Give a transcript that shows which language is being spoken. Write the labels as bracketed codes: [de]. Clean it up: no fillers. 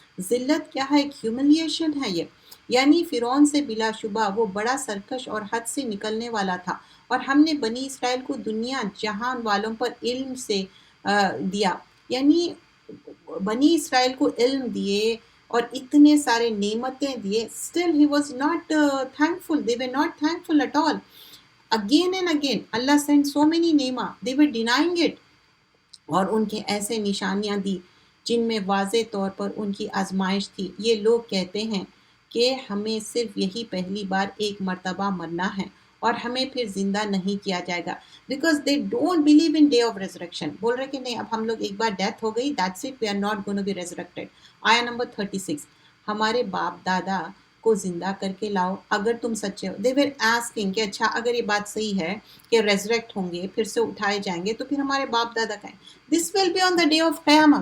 [ur] ذلت کیا ہے؟ ایک ہیوملیشن ہے یہ. یعنی فرعون سے بلا شبہ وہ بڑا سرکش اور حد سے نکلنے والا تھا اور ہم نے بنی اسرائیل کو دنیا جہان والوں پر علم سے دیا. یعنی بنی اسرائیل کو علم دیے اور اتنے سارے نعمتیں دیے. [en] still he was not thankful. They were not thankful at all. Again and again Allah sent so many نعمہ. They were denying it. [ur] اور ان کے ایسے نشانیاں دی جن میں واضح طور پر ان کی آزمائش تھی. یہ لوگ کہتے ہیں کہ ہمیں صرف یہی پہلی بار ایک مرتبہ مرنا ہے اور ہمیں پھر زندہ نہیں کیا جائے گا. [en] Because they don't believe in day of resurrection. [ur] بول رہے کہ نہیں اب ہم لوگ ایک بار ڈیتھ ہو گئی [en] That's it we are not gonna be resurrected. [ur] آیا نمبر 36 ہمارے باپ دادا کو زندہ کر کے لاؤ اگر تم سچے ہو. [en] they were asking [ur] کہ اچھا اگر یہ بات صحیح ہے کہ ریزریکٹ ہوں گے پھر سے اٹھائے جائیں گے تو پھر ہمارے باپ دادا کہیں [en] This will be on the day of قیامہ.